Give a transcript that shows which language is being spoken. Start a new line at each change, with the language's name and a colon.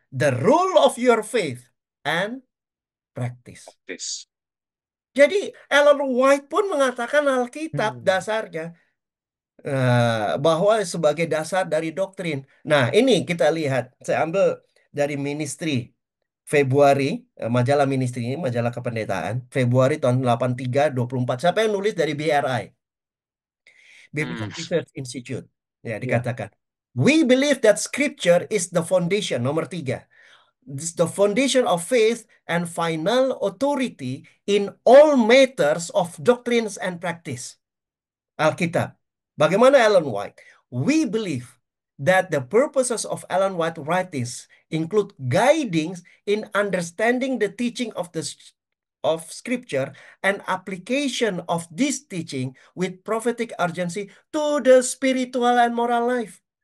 English: The rule of your faith and practice.
Indonesian: Praktis. Jadi Ellen White pun mengatakan Alkitab Hmm. dasarnya bahwa sebagai dasar dari doktrin. Nah, ini kita lihat, saya ambil dari Ministry Februari, majalah Ministry ini, majalah kependetaan, Februari tahun 83, 24. Siapa yang nulis dari BRI?
English: Biblical Hmm. Research Institute.
Indonesian: Ya, dikatakan.
English: We believe that scripture is the foundation,
Indonesian: nomor 3.
English: This is the foundation of faith and final authority in all matters of doctrines and practice.
Indonesian: Alkitab. Bagaimana Ellen White?
English: We believe that the purposes of Ellen White writings include guiding in understanding the teaching of Scripture and application of this teaching with prophetic urgency to the spiritual and moral life.